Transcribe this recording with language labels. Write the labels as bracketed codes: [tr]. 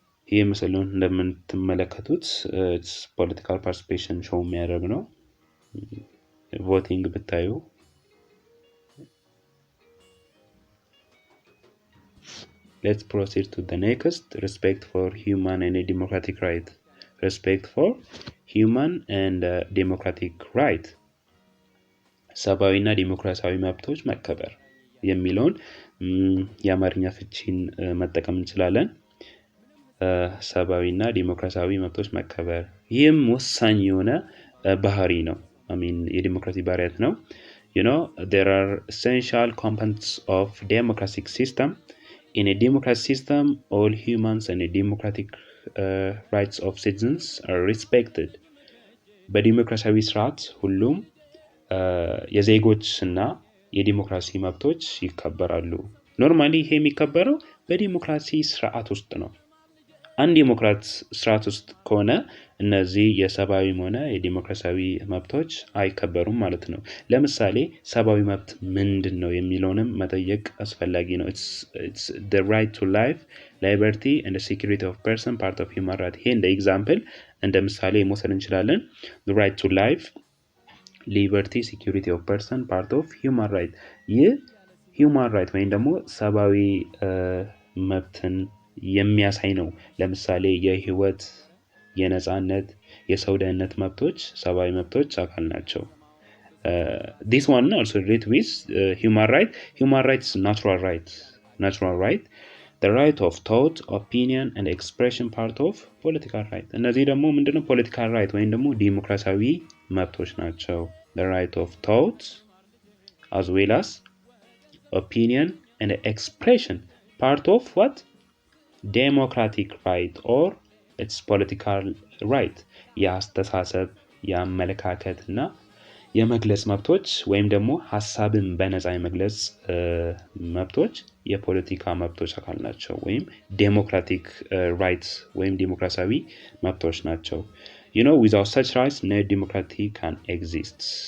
[am] ይህ ምስሉን እንደምትመለከቱት [en] it's political participation show [am] የሚያደርግ ነው። [en] ቮቲንግ ብታዩ let's proceed to the next, respect for human and democratic right. Respect for human and democratic right. [am] ሰብአዊና ዲሞክራሲያዊ መብቶች መከበር የሚለውን የአማርኛ ፍቺን መጠቀም እንችላለን። ሰብአዊና ዲሞክራሲያዊ መብቶች መከበር ይህም ወሳኝ የሆነ ባህሪ ነው። የዲሞክራሲ ባህሪያት ነው። [en] there are essential components of democratic system. In a democratic system, all humans and democratic rights of citizens are respected. [am] በዲሞክራሲያዊ ስርዓት ሁሉም የዜጎችና የዲሞክራሲ መብቶች ይከበራሉ። ኖርማሊ ይሄ የሚከበረው በዲሞክራሲ ስርዓት ውስጥ ነው። አንድ ዲሞክራት ስርዓት ውስጥ ከሆነ እነዚህ የሰብአዊም ሆነ የዲሞክራሲያዊ መብቶች አይከበሩም ማለት ነው። ለምሳሌ ሰብአዊ መብት ምንድን ነው የሚለውንም መጠየቅ አስፈላጊ ነው። [en] it's the right to life, liberty and the security of person part of human right። [am] ይሄ እንደ ኤግዛምፕል እንደ ምሳሌ መውሰድ እንችላለን። [en] the right to life, liberty, security of person part of human right። [am] ይህ [en] human right [am] ወይም ደግሞ ሰብአዊ መብትን የሚያሳይ ነው። ለምሳሌ የህይወት፣ የነጻነት፣ የሰው ደህንነት መብቶች ሰብአዊ መብቶች አካል ናቸው። [en] this one also relate with human right. Human rights natural right, the right of thought, opinion and expression part of political right። [am] እነዚህ ደግሞ ምንድነው [en] political right [am] ወይም ደግሞ ዲሞክራሲያዊ መብቶች ናቸው። [en] the right of thought as well as opinion and expression part of what democratic right or its political right። [am] የአስተሳሰብ፣ የአመለካከት እና የመግለጽ መብቶች ወይም ደግሞ ሀሳብን በነፃ የመግለጽ መብቶች የፖለቲካ መብቶች አካል ናቸው ወይም ዴሞክራቲክ ራይትስ ወይም ዲሞክራሲያዊ መብቶች ናቸው። [en] without such rights no democracy can exist.